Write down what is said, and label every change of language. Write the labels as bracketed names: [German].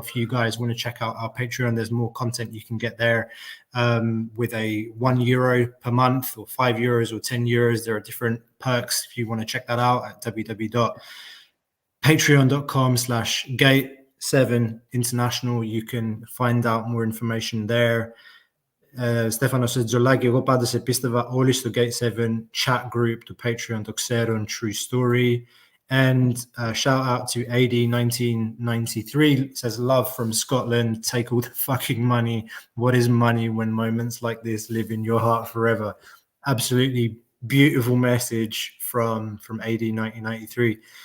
[English] If you guys want to check out our Patreon, there's more content you can get there with a €1 per month or €5 or €10. There are different perks if you want to check that out at www.patreon.com/gate7international. You can find out more information there. [Greek] Στέφανος Tzolakis, εγώ πάντα σε πίστευα όλοι στο Gate 7 chat group του Patreon, το ξέρουν, [English] True Story. And shout out to AD1993, says love from Scotland, take all the fucking money. What is money when moments like this live in your heart forever? Absolutely beautiful message from AD1993.